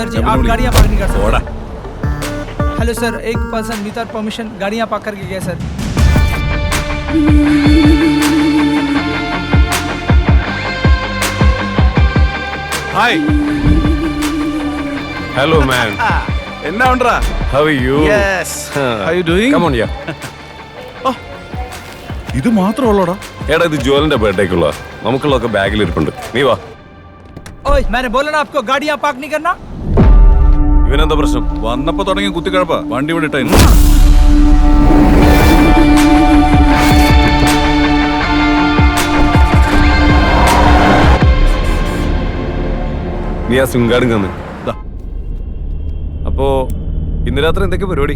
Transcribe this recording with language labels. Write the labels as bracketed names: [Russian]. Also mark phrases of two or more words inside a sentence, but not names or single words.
[Hindi] आप गाड़ियाँ पार्क नहीं कर सकते। [Malayalam] ഓടാ. [English] hello sir, [Hindi] एक [English] person without permission [Hindi] गाड़ियाँ पार्क करके गया सर। [English] Hi. Hello, man. [Malayalam] എന്നാ ഉണ്ടറാ? [English] How are you? Yes. How you doing? Come on, yeah. [Malayalam] ഇത് മാത്രമുള്ളോടാ? എടാ ഇത് ജോലിന്റെ ബർത്ത്ഡേക്കുള്ള നമുക്കുള്ളതൊക്കെ ബാഗിൽ ഇരിപ്പുണ്ട്. നീ വാ. [Hindi] ओए मैंने बोला ना आपको गाड़ियाँ पार्क नहीं करना। [Malayalam] ഇവനെന്താ പ്രശ്നം? വന്നപ്പോ തുടങ്ങിയ കുത്തിക്കഴപ്പാ. വണ്ടി ഇവിടെ ഇട്ടേ. നീ ആ സിം കാർഡും തന്നു. അപ്പോ ഇന്ന് രാത്രി എന്തൊക്കെ പരിപാടി?